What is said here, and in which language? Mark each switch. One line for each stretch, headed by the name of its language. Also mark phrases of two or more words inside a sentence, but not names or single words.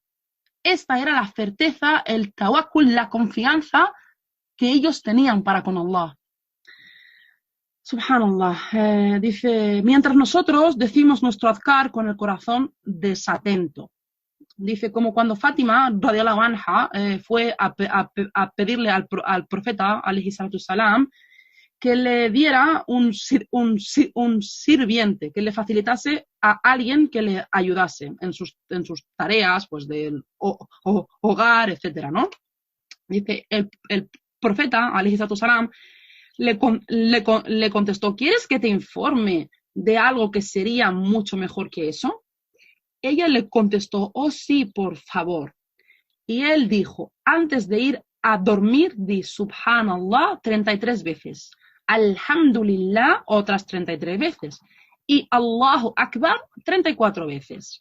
Spanish: Esta era la certeza, el tawakkul, la confianza que ellos tenían para con Allah. Subhanallah, dice, mientras nosotros decimos nuestro azkar con el corazón desatento. Dice, como cuando Fátima,
Arabic: رضي الله عنها,
Spanish: fue a pedirle al profeta,
Arabic: عليه الصلاة السلام,
Spanish: que le diera un sirviente, que le facilitase a alguien que le ayudase en sus tareas, pues del hogar, etcétera, ¿no? Dice, el profeta,
Arabic: عليه الصلاة السلام,
Spanish: le contestó, ¿quieres que te informe de algo que sería mucho mejor que eso? Ella le contestó, oh sí, por favor. Y él dijo, antes de ir a dormir, di Subhanallah 33 veces, Alhamdulillah otras 33 veces y
Arabic: الله أكبر
Spanish: 34 veces.